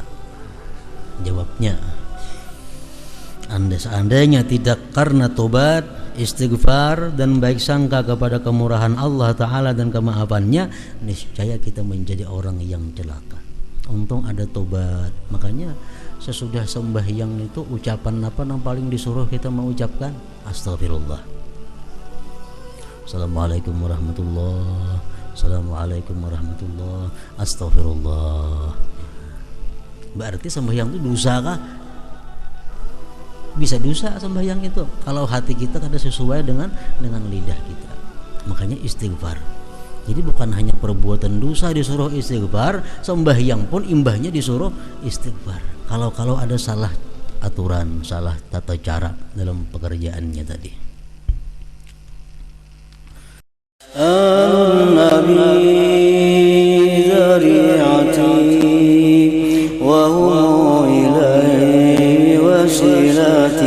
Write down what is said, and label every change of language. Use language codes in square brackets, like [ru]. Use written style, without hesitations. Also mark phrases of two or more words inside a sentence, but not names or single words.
[id] Jawabnya, seandainya tidak karena tobat, istighfar dan baik sangka kepada kemurahan Allah Ta'ala dan kemaafannya, niscaya kita menjadi orang yang celaka. Untung ada tobat. Makanya sesudah sembahyang itu ucapan apa yang paling disuruh kita mengucapkan? [ar] Astagfirullah. السلام عليكم ورحمة الله. السلام عليكم ورحمة الله. Astagfirullah. [bjn] Berarti sembahyang itu dosa kah? Bisa dosa sembahyang itu kalau hati kita kada sesuai dengan lidah kita. [id] Makanya istighfar. [bjn] Jadi bukan hanya perbuatan dosa disuruh istighfar, sembahyang pun imbahnya disuruh istighfar. [id] Kalau ada salah aturan, salah tata cara dalam pekerjaannya tadi. [ar] النبي ذريعتي وهو إليه وسيلة